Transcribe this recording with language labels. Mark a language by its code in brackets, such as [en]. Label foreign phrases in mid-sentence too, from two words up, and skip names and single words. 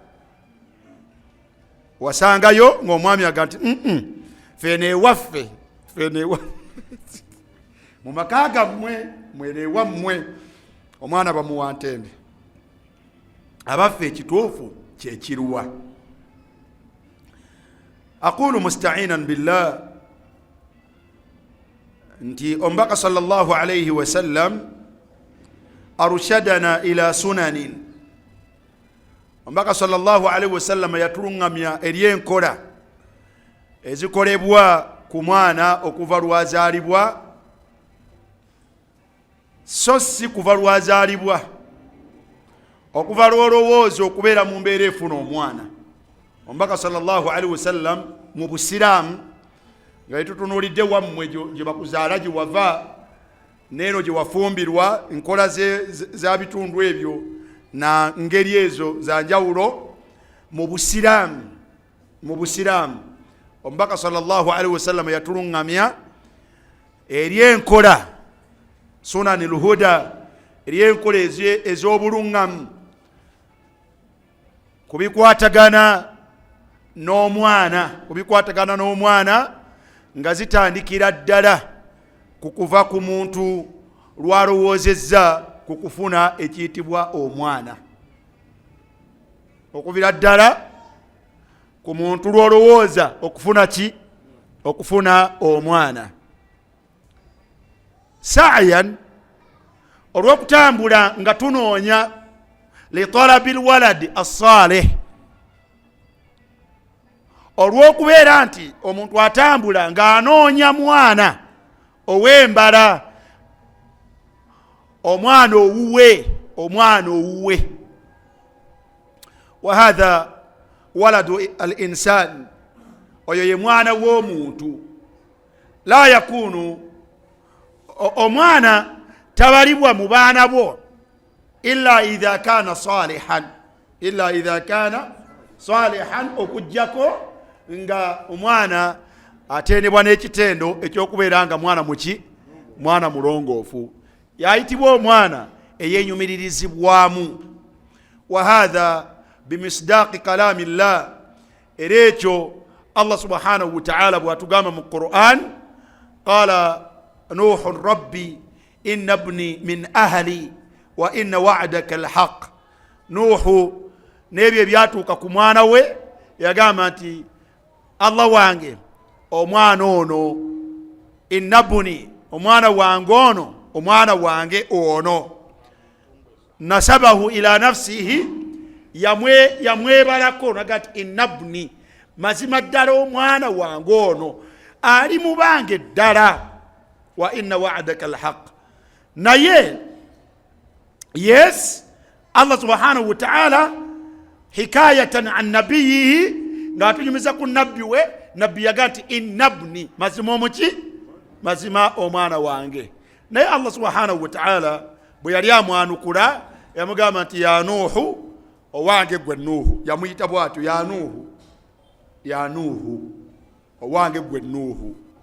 [lg] Wasangayo ng'omwami aga nti fene ewaffe mu maka gammwe mwene ewammwe omwana bamuwa ntende. Abaffe ekituufu kye kiruwa. [ar] أقول مستعينا بالله [lg] nti omubaka [ar] صلى الله عليه وسلم أرشدنا إلى سنن. [lg] Omubaka [ar] صلى الله عليه وسلم [lg] yatulungamya eri enkola ezikolebwa ku mwana okuva lwazaalibwa, so si kuva lwazaalibwa, okuva lw'olowooza okubeera mu mbeera efuna omwana. Omubaka [ar] صلى الله عليه وسلم [lg] mu busiraamu nga yetutunuulidde wammwe gye bakuzaala gye wava neeno gye wafumbirwa, enkola za bitundu ebyo na ngeri ezo za njawulo mu busiraamu. Omubaka [ar] صلى الله عليه وسلم [lg] yatulungamya eri enkola [ar] سنن الهدى, [lg] eri enkola ez'obulungamu kubikwatagana n'omwana nga zitandikira ddala ku kuva ku muntu lwalowoozezza ku kufuna ekiyitibwa omwana. Okuvira ddala ku muntu lwolowooza okufuna ki? Okufuna omwana. Sa'yan, olw'okutambula nga tunoonya [ar] لطلب الولد الصالح. [lg] Olw'okubeera nti omuntu atambula ng'anoonya mwana ow'embala, omwana owuwe. [ar] وهذا ولد الإنسان, [lg] oyo ye mwana w'omuntu. [ar] لا يكون, [lg] omwana tabalibwa mu baana bo [ar] إلا إذا كان صالحا, [lg] okujjako nga omwana atendebwa n'ekitendo ekyokubeera nga mwana muki? Mwana mulongoofu. Yayitibwa omwana eyenyumiririzibwamu. [ar] وهذا بمصداق كلام الله. [lg] Era ekyo [ar] الله سبحانه وتعالى [lg] bw'atugamba mu Qur'an [ar] قال نوح ربي إن ابني من أهلي وإن وعدك الحق. [lg] نوح nebyo byatuuka ku mwana we yagamba nti Allah wange omwana ono innabuni omwana wange ono omwana wange ono [ar] نسبه إلى نفسه [lg] yamwebalako nagati innabuni mazima ddala omwana wange ono ali mubange ddala [ar] وإن وعدك الحق. [lg] Naye yes [ar] الله سبحانه وتعالى حكاية عن نبيه [lg] ngatunyumiza ku nabbi we nabbi yagati innabni mazima omuki mazima omwana wange. Naye [ar] الله سبحانه وتعالى [lg] bwe yali amwanukula yamugamba nti [ar] يا نوح [lg] owange gwe Nuhu, yamuyita bwatyo [ar] يا نوح يا نوح [lg] owange gwe Nuhu.